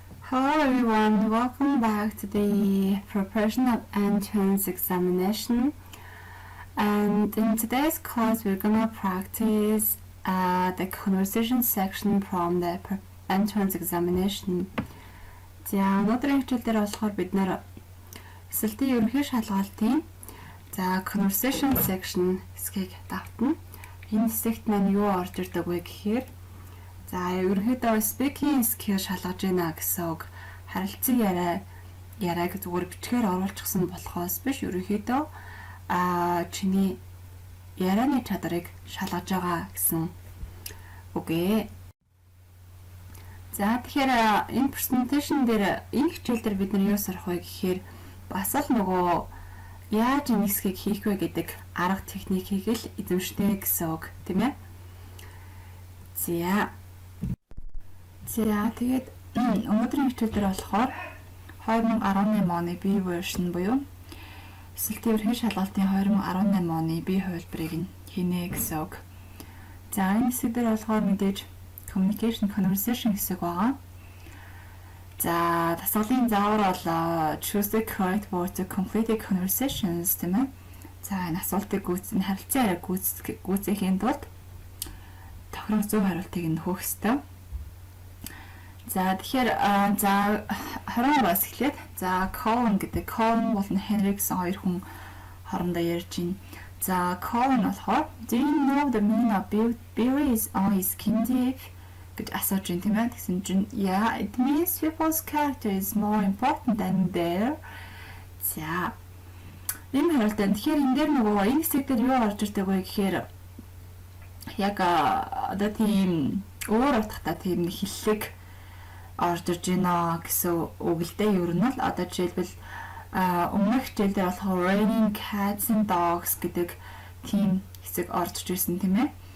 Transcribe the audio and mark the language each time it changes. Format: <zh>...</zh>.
<en>Hello everyone, welcome back to the preparation of entrance examination. And in today's class, we're gonna practice the conversation section from the entrance examination.</en> <mn>За өнөөдрийн хичээлээр болохоор бид нэр эсэлтийн ерөнхий шалгалтын conversation section хэсгийг давтна. Энэ хэсэгт маань юу орж ирдэг вэ гэхээр ерөнхийдөө speaking skill шалгаж байна гэсэн үг. Харилцан яриаг зүгээр бичгээр оруулчихсан болохоос биш ерөнхийдөө чиний ярианы чадрыг шалгаж байгаа гэсэн үг ээ. За тэгэхээр энэ presentation дээр энэ хичээл дээр бид нар юу сурах вэ гэхээр бас л нөгөө яаж энэ хэсгийг хийх вэ гэдэг арга техникийг л эзэмшнэ гэсэн үг, тийм ээ. За тэгээд өнөөдрийн хичээл дээр болохоор 2018 оны B version буюу эсэлтийн ерөнхий шалгалтын 2018 оны B хувилбарыг хийнэ гэсэн үг. За энэ хэсэг дээр болохоор мэдээж communication conversation хэсэг байгаа. За дасгалын заавар бол</mn> <en>choose the correct word to complete the conversations</en> <mn>тийм ээ. За энэ асуултыг гүйцэн харилцан яриаг гүйцэхийн тулд тохирох зөв хариултыг нөхөх ёстой. За тэгэхээр 20-аас эхлээд Colin гэдэг Colin болон Henry гэсэн хоёр хүн хоорондоо ярьж байна. За Colin болохоор</mn> <en>do you know the meaning of Billy is on his skin deep?</en> <mn>Гэж асууж байна тийм ээ. Тэгсэн чинь</mn> <en>yeah, it means people's character is more important than their.</en> <mn>За энэ хариултанд тэгэхээр энэ дээр нөгөө энэ хэсэг дээр юу орж ирдэг вэ гэхээр яг одоо тийм өөр утгатай тийм хиллэг орж ирж байна гэсэн үг л дээ. Ер нь бол одоо жишээлбэл өмнөх хичээл дээр болохоор</mn> <en>raining cats and dogs</en> <mn>гэдэг тийм хэсэг орж ирсэн тийм ээ.</mn>